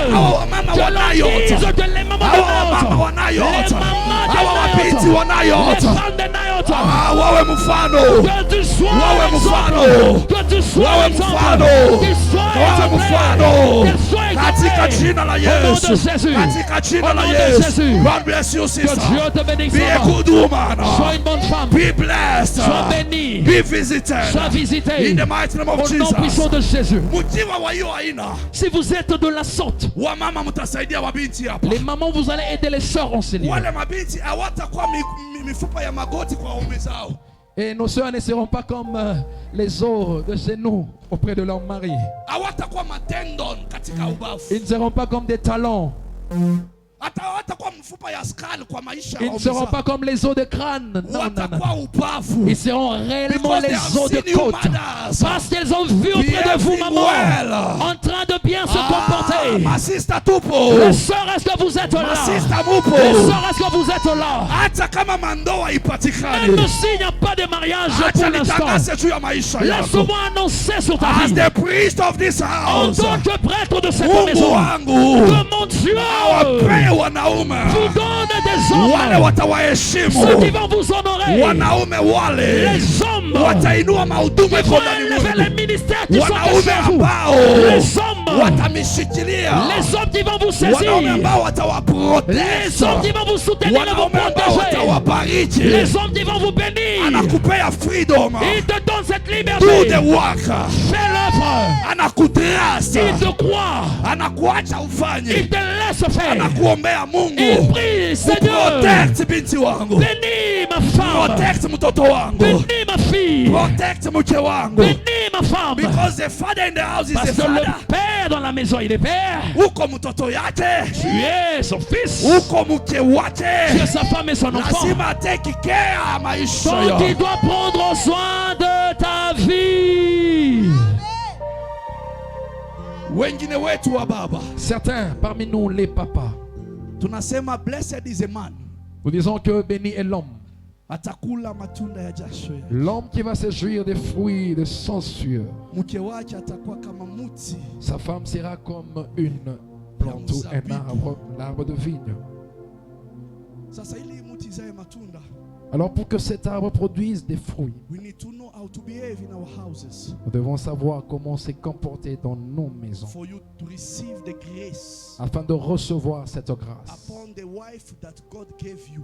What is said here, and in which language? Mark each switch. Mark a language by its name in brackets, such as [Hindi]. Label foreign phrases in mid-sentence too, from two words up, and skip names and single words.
[French] Que l'on dise que les mamans de Nayoth, les mamans de Nayoth, les femmes de Nayoth, que tu sois exemple, que tu sois exemple, qu'ils soient exemplaires, qu'ils soient exemplaires. Au nom de Jésus. Au nom de Jésus. [English] God bless you, [French] Que [English] sister. [French] Dieu te bénisse. [English] Be a good woman. [French] Sois une bonne femme. [English] Be blessed. [French] Sois béni. [English] Be visited. [French] Sois visité. [English] In the mighty name of [French] Au nom puissant [English] Jesus. [French] de Jésus. [Swahili] Mutiwa wa hiyo aina. [French] Si vous êtes de la sorte, [Swahili] Wamama mtasaidia mabinti hapa. [French] les mamans, vous allez aider les sœurs en Seigneur. [Swahili] Wale mabinti hawatakuwa mifupa ya magoti kwa waume zao. [French] Et nos sœurs ne seront pas comme les os de chez nous auprès de leur mari. [Swahili] Hawatakuwa matendon katika ubavu. [French] Ils ne seront pas comme des talons. [Swahili] Hata hawatakuwa mfupa ya skull kwa maisha ya [French] Ils ne [Swahili] waume [French] seront [Swahili] zao. [French] pas comme les os de crâne. Non, non, [Swahili] Watakuwa [French] non. [Swahili] ubavu. [French] Ils seront réellement [English] Because they [French] les [English] have [French] os de [English] seen you, [French] côte. [English] mothers. [French] Parce qu'elles ont vu auprès de vous, [English] Behaving [French] maman, [English] well. [French] en train de bien se comporter. [Swahili] Ma sister tupo. [French] Les sœurs, est-ce que vous êtes [Swahili] Ma [French] là? [Swahili] sister mupo. [French] Les sœurs, est-ce que vous êtes là? [Swahili] Hata kama mandoa ipatikane. [French] Même s'il n'y a pas de mariage [Swahili] Acha [French] pour l'instant, [Swahili] nitangaze juu ya maisha yako. [French] laisse-moi annoncer sur ta [English] As [French] vie. [English] the priest of this [French] En [English] house. [French] tant que prêtre de cette [Swahili] Mungu [French] maison, [Swahili] wangu. [French] que mon Dieu [Swahili] Awapee wanaume. [French] vous donne des [Swahili] Wale [French] hommes, [Swahili] watawaheshimu. [French] ceux qui vont vous honorer. [Swahili] Wanaume wale [French] Les hommes [Swahili] watainua mahudumu [French] qui [Swahili] iko [French] vont [Swahili] ndani [French] élever [Swahili] mwenu. [French] les ministères qui sont [Swahili] Wanaume [French] chez vous. [Swahili] ambao [French] Les hommes, [Swahili] watamishikilia. [French] les hommes qui vont vous [Swahili] Wanaume [French] saisir. [Swahili] ambao watawaprotect. [French] Les hommes qui vont vous soutenir et vous [Swahili] Wanaume ambao [French] protéger. [Swahili] watawabariki. [French] Les hommes qui vont vous bénir. [Swahili] Anakupea freedom. [French] Il te donne cette [English] Do [French] liberté. [English] the work. [French] Fais l'œuvre. [Swahili] Anakutrust. [French] Il te croit. [Swahili] Anakuacha [French] Il [Swahili] ufanye. [French] te laisse faire. [Swahili] Anakuombea [French] Il [Swahili] Mungu. [French] prie, Seigneur. [Swahili] Protect binti wangu. [French] Bénis ma femme. [Swahili] Protect mtoto wangu. [French] Bénis ma fille. [Swahili] Protect mke wangu. [French] Bénis ma femme. [English] Because the father in the house is [French] Parce [English] the [French] que le [English] father. [French] père dans la maison, il est père. [Swahili] Uko mtoto yake. [French] Tu es son fils. [Swahili] Uko mke [French] Tu es [Swahili] wake. [French] sa femme et son enfant. [Swahili] Lazima [English] take care [Swahili] ya maisha [French] Donc il [Swahili] yao. [French] doit prendre soin de ta vie. [Swahili] Wengine wetu wa baba [French] Certains parmi nous, les papas, [English] tunasema blessed is a man [French] nous disons que béni est l'homme. [Swahili] atakula matunda ya jasho yake. [French] L'homme qui va se jouir des fruits de son sueur. [Swahili] Mke wake atakuwa kama muti. [French] Sa femme sera comme une plante ou un arbre, l'arbre de vigne. [Swahili] Sasa ili muti izae matunda, [French] Alors pour que cet arbre produise des fruits, [English] we need to know how to behave in our houses [French] nous devons savoir comment se comporter dans nos maisons [English] for you to receive the grace [French] afin de recevoir cette grâce. [English] upon the wife that God gave you.